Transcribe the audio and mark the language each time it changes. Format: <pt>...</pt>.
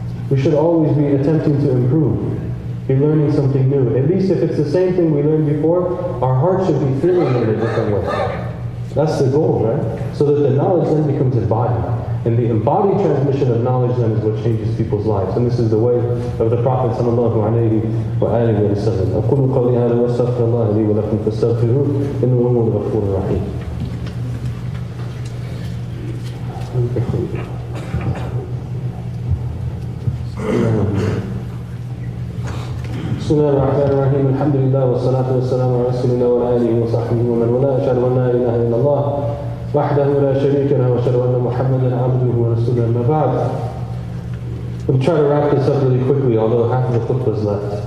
<en>We should always be attempting to improve. Be learning something new. At least if it's the same thing we learned before, our heart should be feeling it in a different way. That's the goal, right? So that the knowledge then becomes embodied. And the embodied transmission of knowledge then is what changes people's lives. And this is the way of the Prophet sallallahu alayhi wa alihi wa sallam.</en> <ar>أقول قولي هذا وأستغفر الله لي ولكم فاستغفروه إنه هو الغفور الرحيم. بسم الله الرحمن الرحيم الحمد لله والصلاة والسلام على رسول الله وعلى آله وصحبه ومن والاه أشهد أن لا إله إلا الله وحده لا شريك له وأشهد أن محمدا عبده ورسوله أما بعد.</ar> <en>We'll try to wrap this up really quickly, although half of the khutbah is left.</en>